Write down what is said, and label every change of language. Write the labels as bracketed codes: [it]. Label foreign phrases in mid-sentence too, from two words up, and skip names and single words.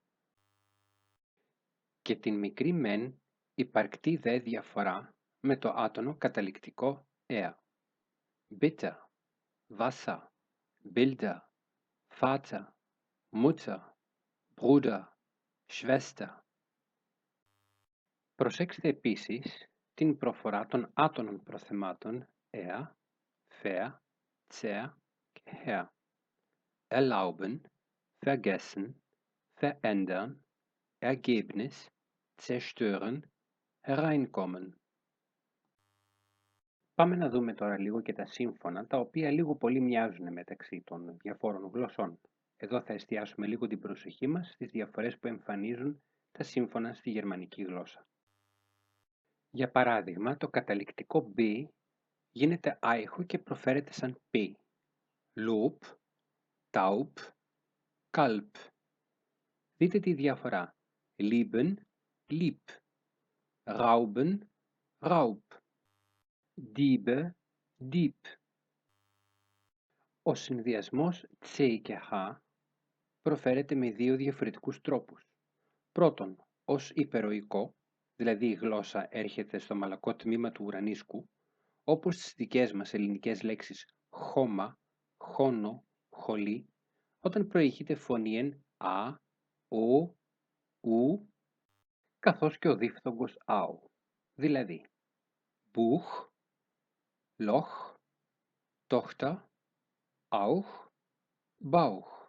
[el] Και την μικρή μεν υπαρκτή δε διαφορά με το άτονο καταληκτικό [de] Bitte, Wasser, Bilder, Vater, Mutter, Bruder, Schwester. [el] Προσέξτε επίσης την προφορά των άτονων προθεμάτων [de] fair, sehr [el] και her. [de] Erlauben, vergessen, verändern, Ergebnis, zerstören, hereinkommen. [el] Πάμε να δούμε τώρα λίγο και τα σύμφωνα, τα οποία λίγο πολύ μοιάζουν μεταξύ των διαφόρων γλωσσών. Εδώ θα εστιάσουμε λίγο την προσοχή μας στις διαφορές που εμφανίζουν τα σύμφωνα στη γερμανική γλώσσα. Για παράδειγμα, το καταληκτικό B γίνεται άϊχο και προφέρεται σαν P. [de] Lob, Taub, Kalb. [el] Δείτε τη διαφορά. [de] Lieben, lieb. Rauben, Raub. Diebe, Dieb. [el] Ο συνδυασμός τσε και χα προφέρεται με δύο διαφορετικούς τρόπους. Πρώτον, ως υπεροϊκό, δηλαδή η γλώσσα έρχεται στο μαλακό τμήμα του ουρανίσκου, όπως στις δικές μας ελληνικές λέξεις χώμα, χώνο, χολή, όταν προηγείται φωνήεν α, ο, ου, καθώς και ο δίφθογκος άου, δηλαδή [de] Buch, Loch, Tochter, Auch, Bauch.